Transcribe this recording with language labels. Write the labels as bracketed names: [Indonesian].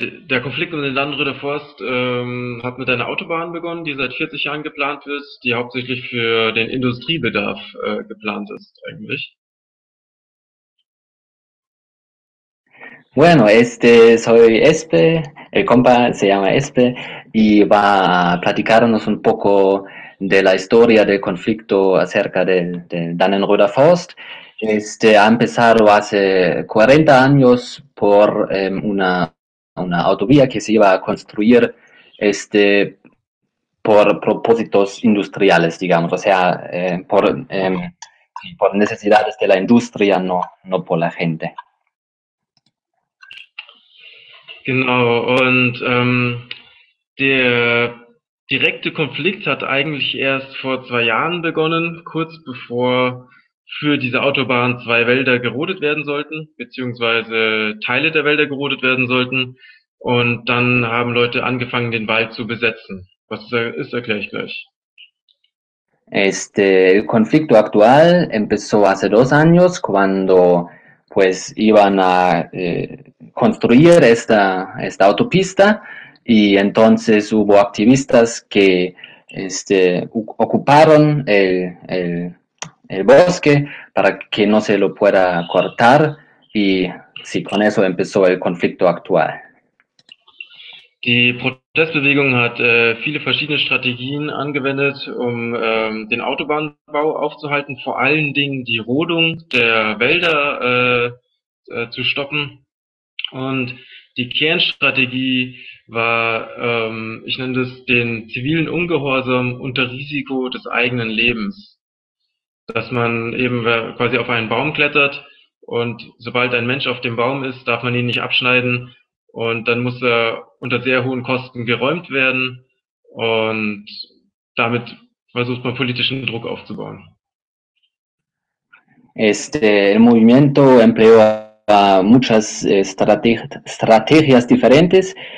[German] Der Konflikt um den Dannröder Forst hat mit einer Autobahn begonnen, die seit 40 Jahren geplant wird, die hauptsächlich für den Industriebedarf geplant ist eigentlich. [Spanish] Bueno, soy Espe, el compa se llama Espe y va a platicarnos un poco de la historia del conflicto acerca del Dannenröder Forst. Ha empezado hace 40 años por una autovía que se iba a construir por propósitos industriales, digamos, por necesidades de la industria, no por la gente. [German] Genau, und der direkte Konflikt hat eigentlich erst vor 2 Jahren begonnen, kurz bevor für diese Autobahn 2 Wälder gerodet werden sollten, beziehungsweise Teile der Wälder gerodet werden sollten. Und dann haben Leute angefangen, den Wald zu besetzen. Was ist, erkläre ich gleich. [Spanish] El conflicto actual empezó hace 2 años, cuando pues iban a construir esta autopista, y entonces hubo activistas que ocuparon el bosque para que no se lo pueda cortar, y sí, con eso empezó el conflicto actual. [German] Die Protestbewegung hat viele verschiedene Strategien angewendet, um den Autobahnbau aufzuhalten, vor allen Dingen die Rodung der Wälder zu stoppen. Und die Kernstrategie war, ich nenne das den zivilen Ungehorsam unter Risiko des eigenen Lebens. Dass man eben quasi auf einen Baum klettert und sobald ein Mensch auf dem Baum ist, darf man ihn nicht abschneiden. Und dann muss er unter sehr hohen Kosten geräumt werden und damit versucht man politischen Druck aufzubauen. [Spanish] El movimiento empleó muchas estrategias diferentes.